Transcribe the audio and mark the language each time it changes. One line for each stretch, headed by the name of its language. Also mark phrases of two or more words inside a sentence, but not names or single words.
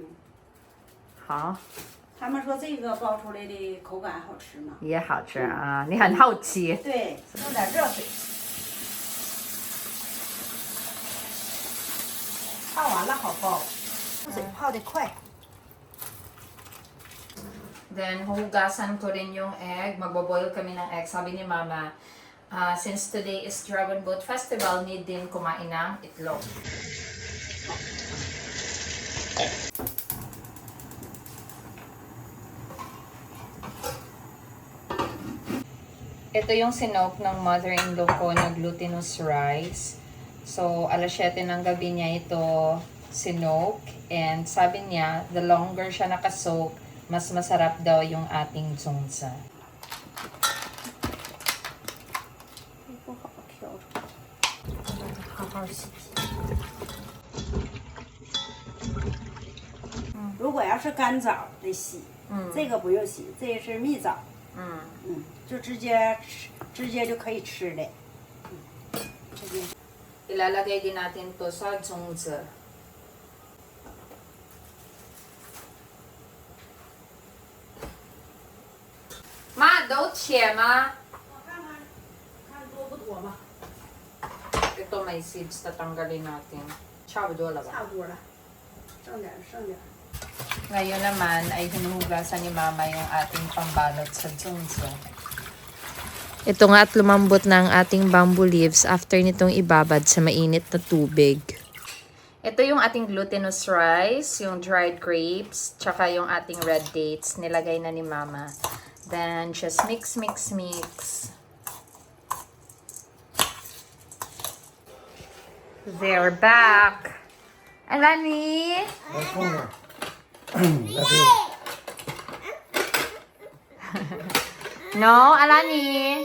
Chinese: 好，他们说这个包出来的口感好吃嘛。也好吃啊，你很好奇。对，弄点热水。泡完了好包，水泡得快。
Filipino: Then, huhugasan ko rin yung egg. Magboboil kami ng egg. Sabi ni Mama,
English: since today is Dragon Boat Festival, need
Filipino: din kumain ng itlog. Ito yung sinok ng mother-in-law ko na
English: glutinous rice.
Filipino: So, alas 7 ng gabi niya ito sinok. And sabi niya,
English: the longer
Filipino: siya nakasoak, mas masarap daw yung ating zongzi.
Chinese: 不好挑出来，好好洗洗。如果要是干枣得洗，这个不用洗，这个是蜜枣，就直接就可以吃的。直接。
Filipino: Ilalagay din natin to sa zongzi. Ma,
Chinese: 都切吗？我看看，看多不多吧？
Filipino: Ito may seeds, tatanggalin natin.
Chinese: 差不多了吧？差不多了，剩点剩点。
Filipino: Ngayon naman ay hinuhugasan ni Mama yung ating pambalot sa zongzi. Ito nga at lumambot na ang ating
English: bamboo leaves after
Filipino: nitong ibabad sa mainit na tubig. Ito yung ating
English: glutinous rice,
Filipino: yung
English: dried grapes,
Filipino: tsaka yung ating
English: red dates.
Filipino: Nilagay na ni Mama.
English: Then, just mix, mix, mix. They're back. Alani? No, Alani.